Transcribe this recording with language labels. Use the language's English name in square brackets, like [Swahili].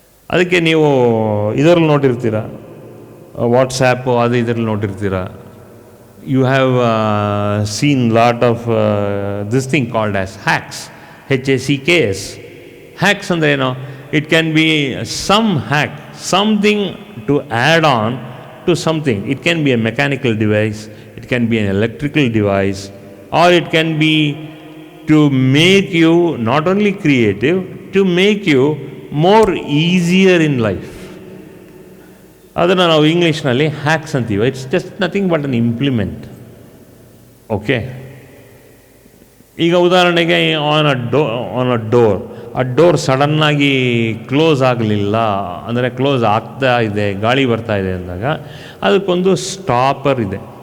[Kannada] ಅದಕ್ಕೆ ನೀವು ಇದರಲ್ಲಿ ನೋಡಿರ್ತೀರ, ವಾಟ್ಸ್ಯಾಪು ಅದು ಇದರಲ್ಲಿ ನೋಡಿರ್ತೀರ. [English] You have seen lot of this thing called as hacks, HACKS. [Kannada] Hacks ಅಂದರೆ ಏನು? [English] It can be some hack, something to add on to something. It can be a mechanical device, it can be an electrical device, or it can be to make you not only creative, to make you more easier in life. [Kannada] ಅದನ್ನು ನಾವು ಇಂಗ್ಲೀಷ್ನಲ್ಲಿ hacks ಅಂತೀವಿ. [English] It's just nothing but an implement. [Kannada] Okay, ಈಗ ಉದಾಹರಣೆಗೆ [English] on a door, [Kannada] ಆ door ಸಡನ್ನಾಗಿ close ಆಗಲಿಲ್ಲ ಅಂದರೆ ಕ್ಲೋಸ್ ಆಗ್ತಾ ಇದೆ, ಗಾಳಿ ಬರ್ತಾ ಇದೆ ಅಂದಾಗ ಅದಕ್ಕೊಂದು ಸ್ಟಾಪರ್ ಇದೆ.